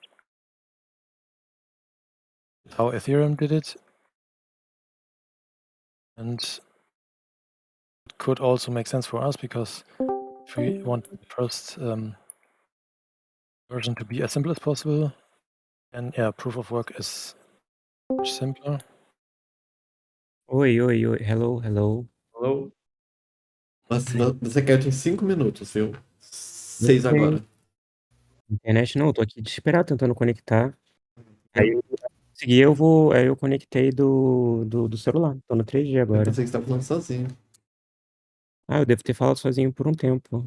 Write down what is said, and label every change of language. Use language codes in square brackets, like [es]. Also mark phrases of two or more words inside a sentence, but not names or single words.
[en] How Ethereum did it. And could also make sense for us because if we want the first version to be as simple as possible, and yeah, proof of work is much simpler. [pt] Oi, oi, oi. [en] Hello, hello. [pt] Hello? Mas você quer em 5 minutos, viu? 6 Ok. agora. Internet não, eu tô aqui desesperado tentando conectar. Aí eu consegui, eu conectei do celular. Tô no 3G Eu agora. pensei que você estava falando sozinho. Ah, eu devo ter falado sozinho por um tempo.